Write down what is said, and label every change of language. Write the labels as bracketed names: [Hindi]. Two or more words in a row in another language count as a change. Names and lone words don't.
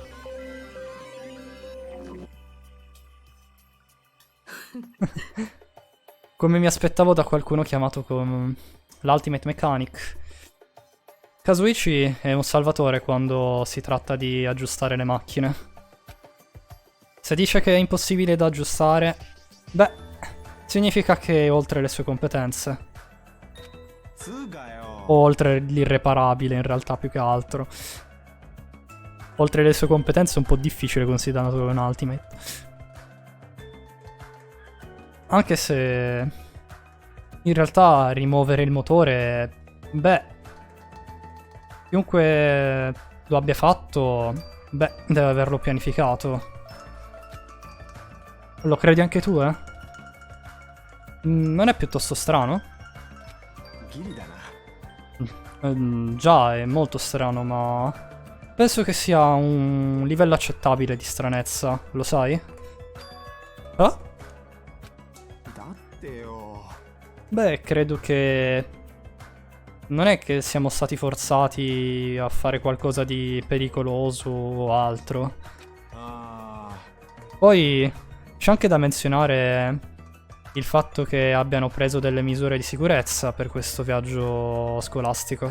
[Italian] Come mi aspettavo da qualcuno chiamato con l' [English] Ultimate Mechanic. [Italian] Kazuichi è un salvatore quando si tratta di aggiustare le macchine. Se dice che è impossibile da aggiustare, beh, significa che è oltre le sue competenze. [Japanese] つうかよ [Italian] O oltre l'irreparabile, in realtà, più che altro. Oltre le sue competenze è un po' difficile considerato un ultimate. Anche se... in realtà rimuovere il motore... beh... chiunque lo abbia fatto... beh, deve averlo pianificato. Lo credi anche tu, eh? Non è piuttosto strano? [Japanese] ギリだな [Italian] Già, è molto strano, ma... penso che sia un livello accettabile di stranezza, lo sai? Ah? [Japanese] だってよ [Italian] Beh, credo che... non è che siamo stati forzati a fare qualcosa di pericoloso o altro. あ Poi c'è anche da menzionare il fatto che abbiano preso delle misure di sicurezza per questo viaggio scolastico.